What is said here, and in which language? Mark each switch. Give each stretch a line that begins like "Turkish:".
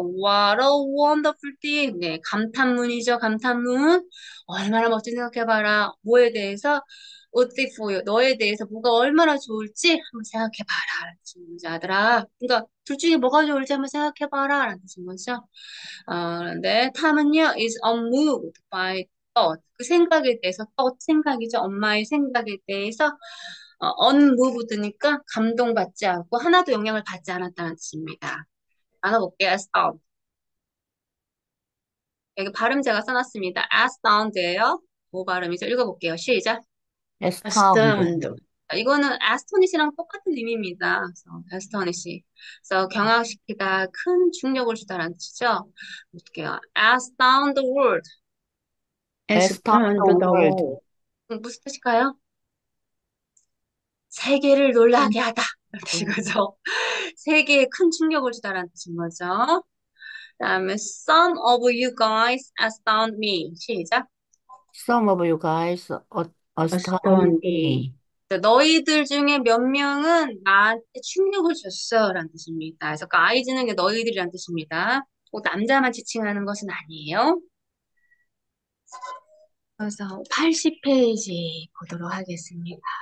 English: What a wonderful thing.
Korean: 네, 감탄문이죠. 감탄문. 얼마나 멋진지 생각해봐라. 뭐에 대해서?
English: Would be for you.
Korean: 너에 대해서 뭐가 얼마나 좋을지 한번 생각해봐라. 라는 뜻인 거죠. 아들아. 그러니까 둘 중에 뭐가 좋을지 한번 생각해봐라. 라는 뜻인 거죠. 그런데 탐은요,
English: is unmoved by thought.
Korean: 그 생각에 대해서, thought 생각이죠. 엄마의 생각에 대해서 unmoved니까 감동받지 않고 하나도 영향을 받지 않았다는 뜻입니다. 나눠볼게요. astound. 여기 발음 제가 써놨습니다. astound예요. 뭐 발음이죠? 읽어볼게요. 시작.
English: astound, astound.
Korean: 이거는 astonish랑 똑같은 의미입니다. 그래서 astonish. 그래서 경악시키다, 큰 충격을 주다라는 뜻이죠. 어떻게요?
English: astound the world. astound astound the the world.
Korean: world. 무슨 뜻일까요? 세계를 놀라게 하다. 이런 뜻이거죠. 세계에 큰 충격을 주다라는 뜻인 거죠. 그다음에
English: some of you guys astound me.
Korean: 시작.
English: Some of you guys astound astound me. me.
Korean: 너희들 중에 몇 명은 나한테 충격을 줬어. 라는 뜻입니다. 그래서 그 아이즈는 게 너희들이란 뜻입니다. 꼭 남자만 지칭하는 것은 아니에요. 그래서 80페이지 보도록 하겠습니다.